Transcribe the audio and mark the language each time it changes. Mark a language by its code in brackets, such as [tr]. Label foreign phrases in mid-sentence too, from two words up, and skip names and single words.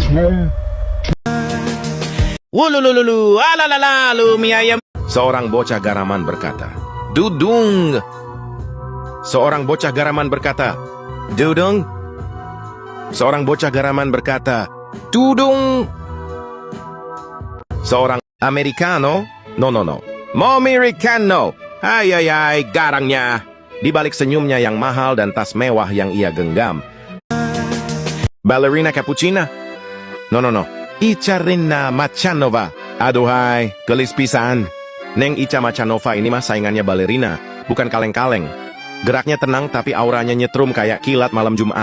[id] Wulululu, alalalalu mie ayam. Seorang bocah garaman berkata, Dudung. Seorang bocah garaman berkata, Dudung. Seorang bocah garaman berkata, Dudung. Seorang Americano, no, Momiricano, hai, garangnya. Di balik senyumnya yang mahal dan tas mewah yang ia genggam. Ballerina cappuccina? No, Icarina Machanova. Aduhai, [su] gelis pisan. [id] Neng Ica Machanova ini mah saingannya balerina, bukan kaleng-kaleng. Geraknya tenang tapi auranya nyetrum kayak kilat malam Jumat.